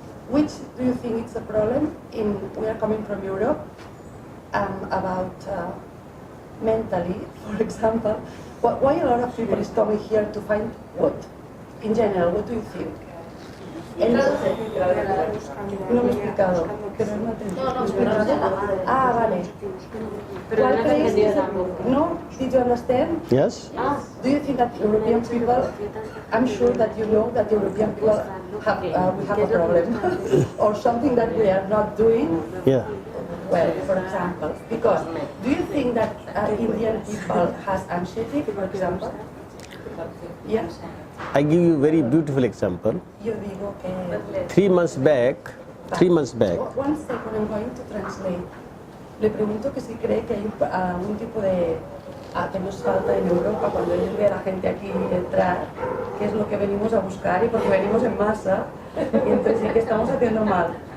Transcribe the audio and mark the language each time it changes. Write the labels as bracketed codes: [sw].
[en] which do you think is a problem we are coming from Europe, about mentally, for example, why a lot of people is coming here to find what? In general, what do you think? [es] No me he explicado, pero no entendí. Ah, vale. ¿Cuál creéis que es el- [en] No? Did you understand? Yes? Do you think that European people, I'm sure that you know that European people have, we have a problem or something that we are not doing Yeah. well, for example, because do you think that Indian people has anxiety, for example? Yeah. I give you a very beautiful example. [es] Yo digo que [en] 3 months back, One second, I'm going to translate. [es] Le pregunto que si cree que hay algún tipo de que nos falta en Europa cuando ellos ven a la gente aquí entrar, qué es lo que venimos a buscar y porque venimos en masa y entonces sí que estamos haciendo mal.